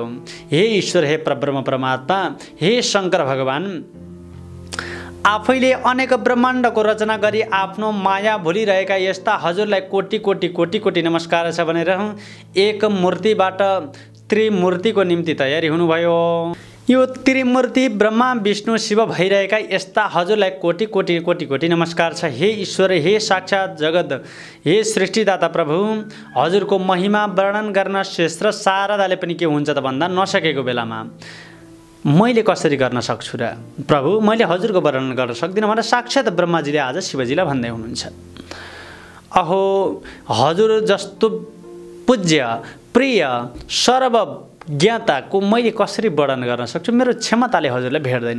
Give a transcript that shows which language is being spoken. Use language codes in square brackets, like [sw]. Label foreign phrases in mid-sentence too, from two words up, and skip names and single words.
[ne] हे ईश्वर, हे परब्रह्म परमात्मा, हे शङ्कर भगवान, आफैले अनेक ब्रह्माण्डको रचना गरी आफ्नो माया भुलिरहेका यस्ता हजुरलाई कोटि कोटि कोटि कोटि नमस्कार छ भनेर एक मूर्तिबाट त्रिमूर्तिको निम्ति तयारी हुनुभयो। यो त्रिमूर्ति ब्रह्मा विष्णु शिव भइरहेका यस्ता हजुरलाई कोटि कोटि कोटि कोटि नमस्कार छ। हे ईश्वर, हे साक्षात् जगत, हे सृष्टिदाता प्रभु, हजुरको महिमा वर्णन गर्न शेष र शारदाले पनि के हुन्छ त भन्दा नसकेको बेलामा मैले कसरी गर्न सक्छु र प्रभु, मैले हजुरको वर्णन गर्न सक्दिनँ भनेर साक्षात् ब्रह्माजीले आज शिवजीलाई भन्दै हुनुहुन्छ। अहो, हजुर जस्तो पूज्य प्रिय सर्वज्ञताको मैले कसरी वर्णन गर्न सक्छु, मेरो क्षमताले हजुरलाई भेट्दैन।